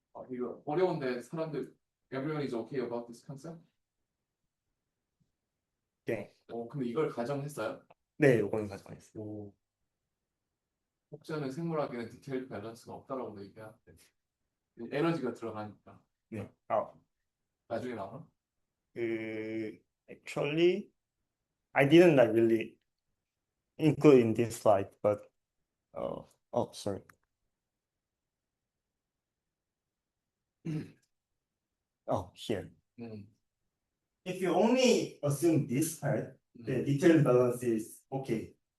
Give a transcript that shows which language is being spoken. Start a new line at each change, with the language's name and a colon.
Korean: 이거 어려운데 사람들
English: everyone is okay about this concept?
Korean: 네. 근데 이걸 가정했어요? 네, 요거는 가져가겠습니다. 혹자는 생물학에는 디테일 밸런스가 없다라고 얘기하는데 에너지가 들어가니까 네. 나중에 나와?
English: Actually, I didn't really include in this slide, but sorry. Here. If you only assume this part, the detailed balance is okay.